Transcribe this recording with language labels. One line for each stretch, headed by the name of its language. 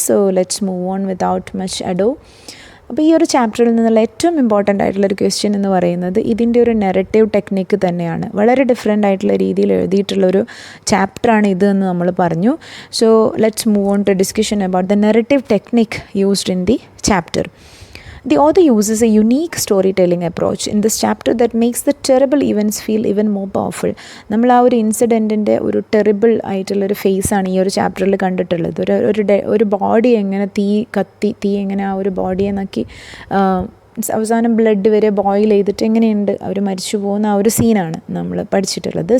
English: So let's move on without much ado.
Malayalam: അപ്പോൾ ഈ ഒരു ചാപ്റ്ററിൽ നിന്നുള്ള ഏറ്റവും ഇമ്പോർട്ടൻ്റ് ആയിട്ടുള്ളൊരു ക്വസ്റ്റ്യൻ എന്ന് പറയുന്നത് ഇതിൻ്റെ ഒരു നെറേറ്റീവ് ടെക്നിക്ക് തന്നെയാണ്. വളരെ ഡിഫറെൻ്റ് ആയിട്ടുള്ള രീതിയിൽ എഴുതിയിട്ടുള്ളൊരു ചാപ്റ്ററാണ് ഇത് എന്ന് നമ്മൾ പറഞ്ഞു.
English: So let's move on to discussion about the narrative technique used in the chapter. The author uses a unique storytelling approach in this chapter that makes the terrible events feel even more powerful.
Malayalam: നമ്മൾ ആ ഒരു ഇൻസിഡൻറ്റിൻ്റെ ഒരു terrible ആയിട്ടുള്ളൊരു ഫേസാണ് ഈ ഒരു ചാപ്റ്ററിൽ കണ്ടിട്ടുള്ളത്. ഒരു ബോഡി എങ്ങനെ തീ എങ്ങനെ ആ ഒരു ബോഡിയെ നോക്കി അവസാനം ബ്ലഡ് വരെ ബോയിൽ ചെയ്തിട്ട് എങ്ങനെയുണ്ട് അവർ മരിച്ചു പോകുന്ന ആ ഒരു സീനാണ് നമ്മൾ പഠിച്ചിട്ടുള്ളത്.